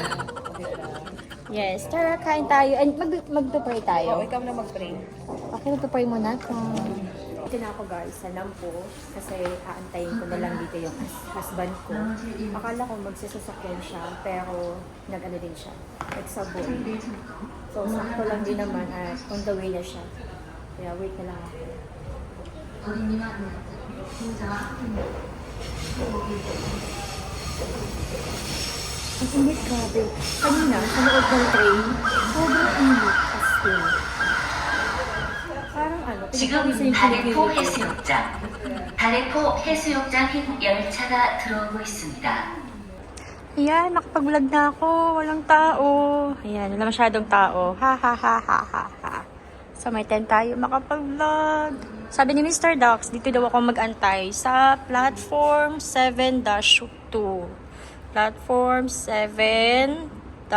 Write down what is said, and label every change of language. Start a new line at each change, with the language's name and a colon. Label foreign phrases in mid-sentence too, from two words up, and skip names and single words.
Filipino: Yes, tara, kain tayo. And mag-pray tayo. Ikaw na mag-pray. Okay, mag-pray muna. Ito na ako guys, sa Nampo. Kasi aantayin ko na lang dito yung husband ko. Akala ko magsasasakyan siya, pero nag-ano din siya. Nag-subway. So, sakto lang din naman at on the way na siya. Kaya wait na lang ako. Ang init, grabe. Kanina, sa loob ng train, sobrang init as in. Parang ano,
Korean: 지금
Filipino: pinagpawisan yung
Korean: 다대포
Filipino: kilikili ko.
Korean: 해수욕장, 다대포 해수욕장 열차가 들어오고 있습니다.
Filipino: Ayan, nakapag-vlog na ako. Walang tao. Ayan, wala masyadong tao. Ha ha ha ha ha ha. So, may time tayo makapag-vlog. Sabi ni Mr. Dax, dito daw ako mag-antay sa platform 7-2. Platform 7-2.